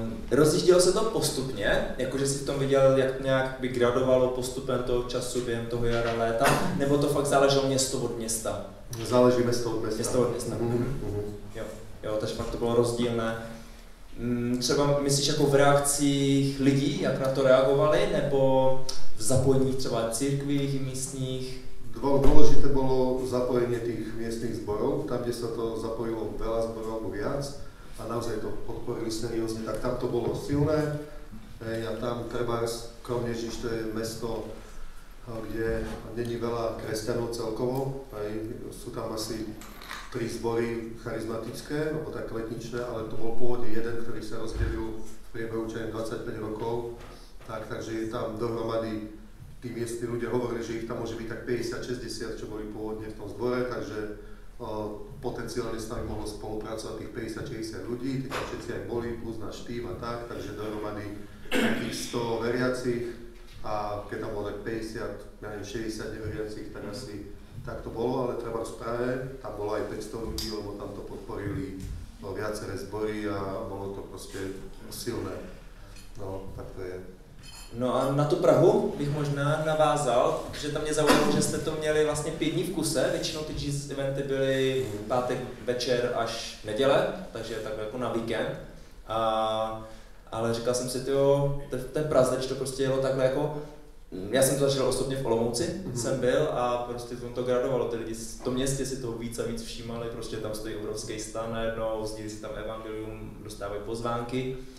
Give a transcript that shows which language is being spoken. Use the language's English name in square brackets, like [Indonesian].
[Czech] Rozjíždělo se to postupně, jakože si v tom viděl, jak nějak by gradovalo postupem toho času během toho jara, léta, nebo to fakt záleželo město od města? Záleží město od města. Město od města. Jo, takže fakt to bylo rozdílné. Třeba myslíš jako v reakcích lidí, jak na to reagovali, nebo v zapojení třeba církví místních? [Slovak] Dôležité bolo zapojenie tých miestnych zborov, tam, kde sa to zapojilo veľa zborov alebo viac a naozaj to podporili seriózne, tak tam to bolo silné. A tam trebárs Kromnežíš, to je mesto, kde není veľa kresťanov celkovo, aj sú tam asi 3 zbory charizmatické, alebo tak letničné, ale to bol pôvodne jeden, ktorý sa rozdelil v priebehu 25 rokov, takže je tam dohromady. Tí miestni ľudia hovorili, že ich tam môže byť tak 50-60, čo boli pôvodne v tom zbore, takže potenciálne s nami mohlo spolupracovať tých 50-60 ľudí, tí tam všetci aj boli, plus náš tým a tak, takže dohromady takých 100 veriacich a keď tam bolo tak 50, ja neviem, 60 neveriacich, tak asi tak to bolo, ale treba v Prahe, tam bolo aj 500 ľudí, lebo tam to podporili viaceré zbory a bolo to proste silné. No, tak to je. [Czech] No a na tu Prahu bych možná navázal, že tam mě zaujalo, že jste to měli vlastně 5 dní v kuse, většinou ty Jesus eventy byly pátek večer až neděle, takže takhle jako na víkend. Ale říkal jsem si, v té Praze, když to prostě jelo takhle jako, já jsem to zažil osobně v Olomouci, jsem byl a prostě to gradovalo, ty lidi v tom městě si toho víc a víc všímali, prostě tam stojí obrovský stan najednou, sdílí si tam evangelium, dostávají pozvánky.